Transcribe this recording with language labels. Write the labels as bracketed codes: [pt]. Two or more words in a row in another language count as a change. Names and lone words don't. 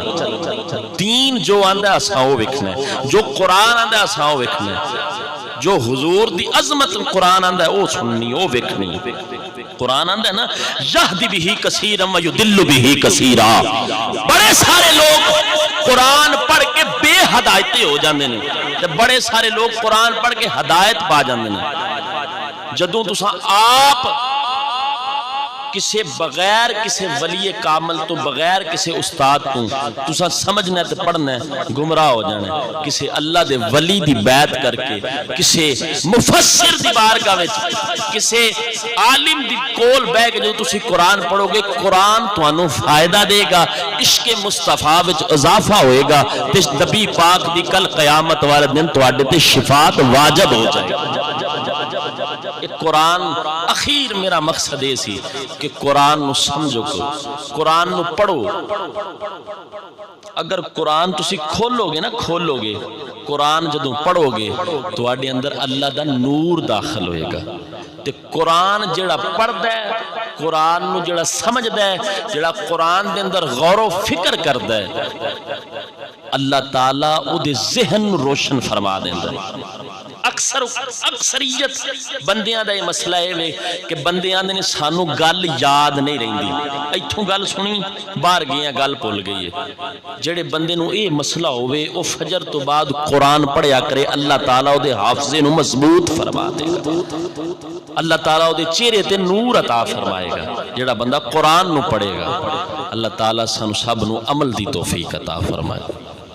[pa] دین جو آندہ اساں وہ وکھنا ہے, جو قرآن آندہ اساں وہ وکھنا ہے, جو حضور دی عظمت قرآن آندہ ہے وہ سننی وہ وکھنی. قرآن آندہ ہے نا [ar] یہدی بھی کثیرا و یدل بھی کثیرا. [pa] بڑے سارے لوگ قرآن پڑھ کے بے ہدایتے ہو جاندے نے, بڑے سارے لوگ قرآن پڑھ کے ہدایت پا جاندے نے. جدوں تساں آپ کسے بغیر کسے ولی کامل تو بغیر کسے استاد تو تساں سمجھنا تے پڑھنا گمراہ ہو جانا. کسے اللہ دے ولی دی بیعت کر کے, کسے مفسر دی بارگاہ وچ, کسے عالم دی کول بیٹھ کے جو تسی قرآن پڑھو گے قرآن تانوں فائدہ دے گا, عشق مصطفیٰ وچ اضافہ ہوئے گا تے نبی پاک دی کل قیامت والے دن تواڈے تے شفاعت واجب ہو جائے گا. قرآن اخیر میرا مقصد ہے سی کہ قرآن نو سمجھو, قرآن نو پڑھو. اگر قرآن تسی کھولو گے نا, کھولو گے قرآن جدوں پڑھو گے تو آڈے اندر اللہ دا نور داخل ہوئے گا. تے قرآن جڑا پڑھ دے, قرآن نو جڑا سمجھ دے, جڑا قرآن دے اندر غور و فکر کر دے, اللہ تعالیٰ او دے ذہن روشن فرما دے اندر. اکثریت بندیاں دا یہ مسئلہ ہے کہ بندیاں نے سانو گل یاد نہیں رہندی, ایتھوں گل سنی باہر گئیاں گل بھول گئی ہے. جڑے بندے نو اے مسئلہ ہوئے او فجر تو بعد قرآن پڑھیا کرے, اللہ تعالیٰ او دے حافظے نو مضبوط فرما دے گا, اللہ تعالیٰ او دے چہرے تے نور عطا فرمائے گا. جڑا بندہ قرآن نو پڑھے گا اللہ تعالیٰ سانو سب نو عمل دی توفیق عطا فرمائے.